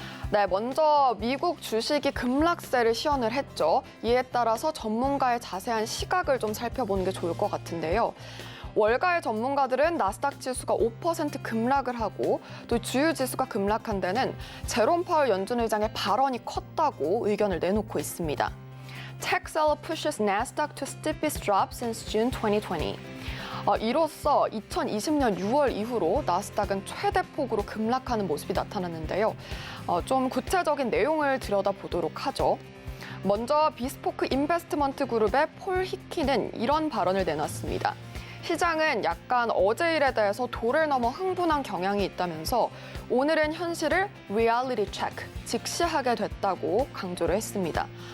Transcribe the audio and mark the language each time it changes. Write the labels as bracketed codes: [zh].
[ko] 네, 먼저 미국 주식이 급락세를 시연을 했죠. 이에 따라서 전문가의 자세한 시각을 좀 살펴보는 게 좋을 것 같은데요. 월가의 전문가들은 나스닥 지수가 5% 급락을 하고 또 주요 지수가 급락한 데는 제롬 파월 연준 의장의 발언이 컸다고 의견을 내놓고 있습니다. [en] Tech seller pushes Nasdaq to steepest drop since June 2020. [ko] 이로써 2020년 6월 이후로 나스닥은 최대 폭으로 급락하는 모습이 나타났는데요. 좀 구체적인 내용을 들여다보도록 하죠. 먼저 비스포크 인베스트먼트 그룹의 폴 히키는 이런 발언을 내놨습니다. 시장은 약간 어제 일에 대해서 도를 넘어 흥분한 경향이 있다면서 오늘은 현실을 reality check, 직시하게 됐다고 강조를 했습니다.